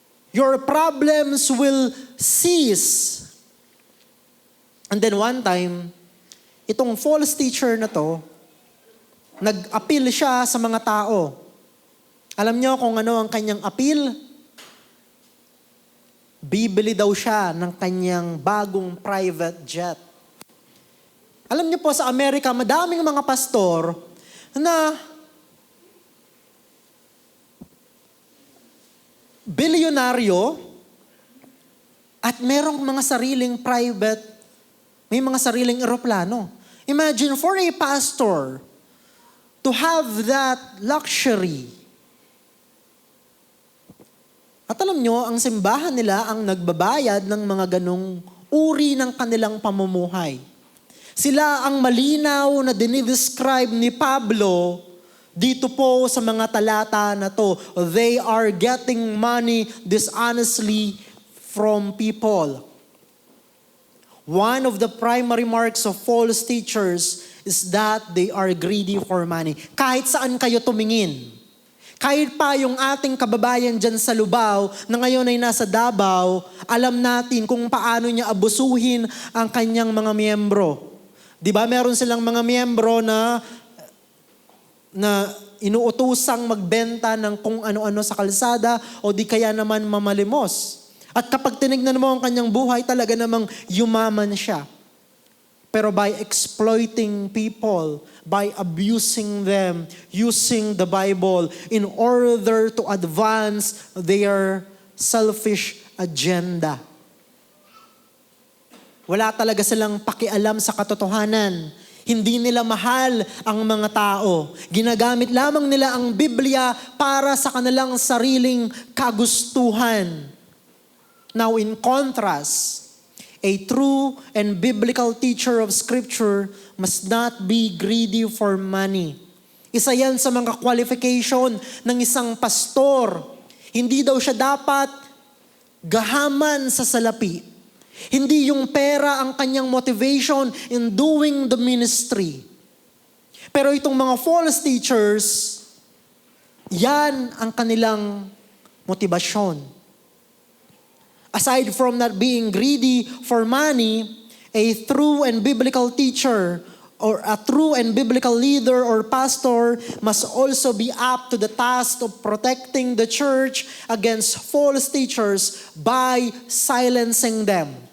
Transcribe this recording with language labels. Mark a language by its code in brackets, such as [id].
[en] Your problems will cease. [tl] And then one time, itong false teacher na to, nag-appeal siya sa mga tao. Alam niyo kung ano ang kanyang appeal? Bibili daw siya ng kanyang bagong private jet. Alam niyo po sa Amerika, madaming mga pastor na bilyonaryo at merong mga sariling private, may mga sariling eroplano. [en] Imagine for a pastor to have that luxury. [tl] At alam nyo, ang simbahan nila ang nagbabayad ng mga ganong uri ng kanilang pamumuhay. Sila ang malinaw na dinidescribe ni Pablo dito po sa mga talata na to. [en] They are getting money dishonestly from people. One of the primary marks of false teachers is that they are greedy for money. [tl] Kahit saan kayo tumingin, kahit pa yung ating kababayan dyan sa Lubao na ngayon ay nasa Davao, alam natin kung paano niya abusuhin ang kanyang mga miyembro. Di ba meron silang mga miyembro na inuutusang magbenta ng kung ano-ano sa kalsada o di kaya naman mamalimos. At kapag tinignan mo ang kanyang buhay, talaga namang yumaman siya. [en] Pero by exploiting people, by abusing them, using the Bible in order to advance their selfish agenda. [tl] Wala talaga silang pakialam sa katotohanan. Hindi nila mahal ang mga tao. Ginagamit lamang nila ang Biblia para sa kanilang sariling kagustuhan. [en] Now in contrast, a true and biblical teacher of Scripture must not be greedy for money. [tl] Isa yan sa mga qualification ng isang pastor. Hindi daw siya dapat gahaman sa salapi. Hindi yung pera ang kanyang [en] motivation in doing the ministry. [tl] Pero itong mga false teachers, yan ang kanilang motibasyon. [en] Aside from not being greedy for money, a true and biblical teacher or a true and biblical leader or pastor must also be up to the task of protecting the church against false teachers by silencing them.